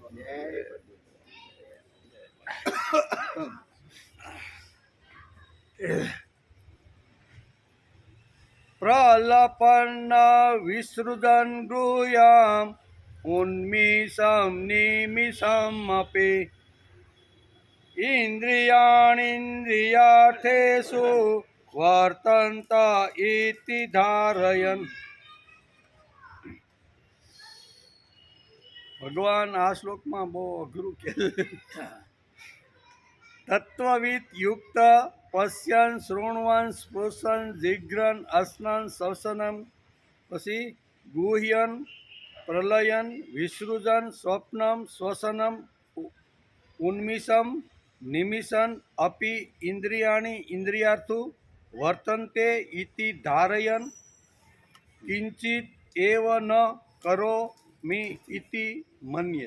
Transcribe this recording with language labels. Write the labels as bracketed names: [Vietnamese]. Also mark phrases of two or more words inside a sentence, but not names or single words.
[Sanskrit] प्रलपन्न विसृजन् गृह्याम् उन्मिषं निमिषमपि इन्द्रियाणीन्द्रियार्थेषु वर्तन्त इति धारयन्। [Gujarati] ભગવાન આ શ્લોકમાં બહુ અઘરું કે તત્વવિદ યુક્ત [Sanskrit] पश्यन शृणवन स्पृशन जीघ्रन अस्नन श्वसनम પછી गुह्यन प्रलयन विसृजन स्वप्नम श्वसनम उन्मिषम निमिषन अपी इन्द्रियाणि इन्द्रियार्थु वर्तन्ते इति धारयन किंचित एव न करोमि इति मन्ये.